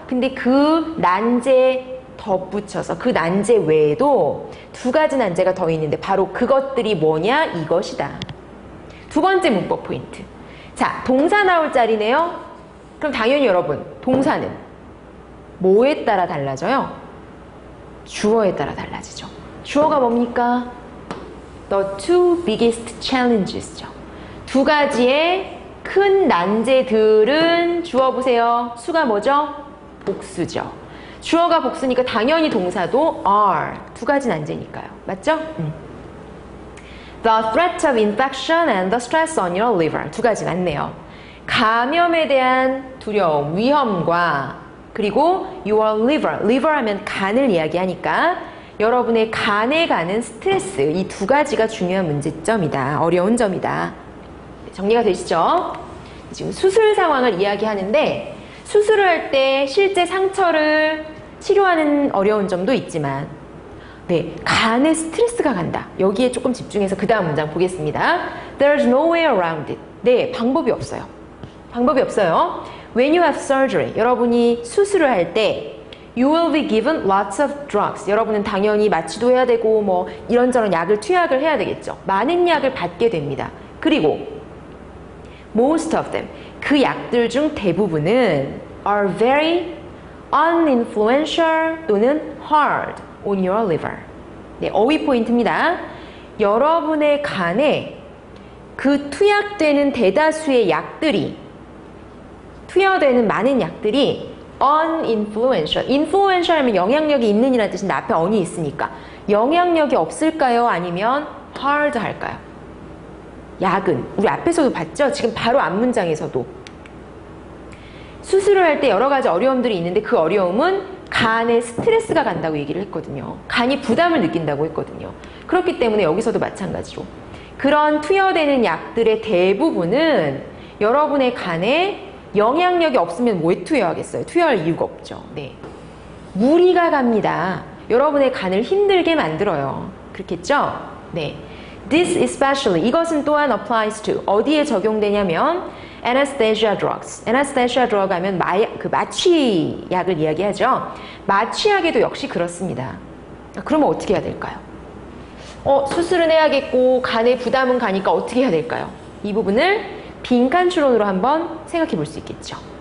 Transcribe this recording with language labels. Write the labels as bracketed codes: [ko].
[ko] 근데 그 난제에 덧붙여서 그 난제 외에도 두 가지 난제가 더 있는데 바로 그것들이 뭐냐, 이것이다. 두 번째 문법 포인트. 자, 동사 나올 자리네요. 그럼 당연히 여러분 동사는 뭐에 따라 달라져요? 주어에 따라 달라지죠. 주어가 뭡니까? [en] the two biggest challenges죠. [ko] 두 가지의 큰 난제들은 주어보세요. 수가 뭐죠? 복수죠. 주어가 복수니까 당연히 동사도 are. 두 가지 난제니까요. 맞죠? [en] The threat of infection and the stress on your liver. [ko] 두 가지 맞네요. 감염에 대한 두려움, 위험과 그리고 [en] your liver. [ko] liver 하면 간을 이야기하니까 여러분의 간에 가는 스트레스. 이 두 가지가 중요한 문제점이다. 어려운 점이다. 정리가 되시죠? 지금 수술 상황을 이야기하는데 수술을 할 때 실제 상처를 치료하는 어려운 점도 있지만 네, 간에 스트레스가 간다. 여기에 조금 집중해서 그 다음 문장 보겠습니다. [en] There's no way around it. [ko] 네, 방법이 없어요. 방법이 없어요. [en] When you have surgery, [ko] 여러분이 수술을 할 때 [en] You will be given lots of drugs. [ko] 여러분은 당연히 마취도 해야 되고 뭐 이런저런 약을 투약을 해야 되겠죠. 많은 약을 받게 됩니다. 그리고 [en] most of them, [ko] 그 약들 중 대부분은 [en] are very uninfluential [ko] 또는 [en] hard on your liver. [ko] 네, 어휘 포인트입니다. 여러분의 간에 그 투약되는 대다수의 약들이 투여되는 많은 약들이 uninfluential. influential 하면 영향력이 있는 이라는 뜻인데 앞에 on이 있으니까 영향력이 없을까요? 아니면 hard 할까요? 약은 우리 앞에서도 봤죠? 지금 바로 앞 문장에서도 수술을 할 때 여러 가지 어려움들이 있는데 그 어려움은 간에 스트레스가 간다고 얘기를 했거든요. 간이 부담을 느낀다고 했거든요. 그렇기 때문에 여기서도 마찬가지로 그런 투여되는 약들의 대부분은 여러분의 간에 영향력이 없으면 뭐에 투여하겠어요? 투여할 이유가 없죠. 네. 무리가 갑니다. 여러분의 간을 힘들게 만들어요. 그렇겠죠? 네. [en] This especially, [ko] 이것은 또한 [en] applies to, [ko] 어디에 적용되냐면 [en] anesthesia drugs. [ko] anesthesia drug 하면 마취약을 이야기하죠. 마취약에도 역시 그렇습니다. 그러면 어떻게 해야 될까요? 수술은 해야겠고 간에 부담은 가니까 어떻게 해야 될까요? 이 부분을 빈칸 추론으로 한번 생각해 볼 수 있겠죠.